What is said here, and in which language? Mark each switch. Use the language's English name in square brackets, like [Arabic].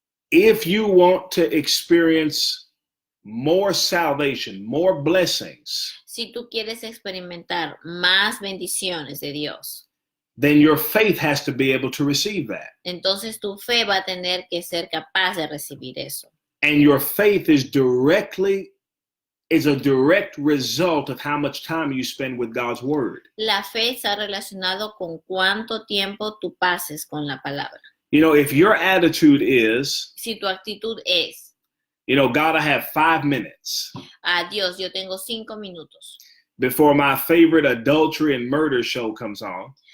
[English] If you want to experience more salvation, more blessings, [Spanish] Si tú quieres experimentar más bendiciones de Dios, [English] then your faith has to be able to receive that. [Spanish] entonces tu fe va a tener que ser capaz de recibir eso. [English] And your faith is directly is a direct result of how much time you spend with God's word. [Spanish] La fe está relacionado con cuánto tiempo tú pases con la palabra. [English] You know, if your attitude is, [Spanish] Si tu actitud es, [English] you know, God, I have 5 minutes [Spanish] Dios, yo tengo 5 minutos. [English] before my favorite adultery and murder show comes on.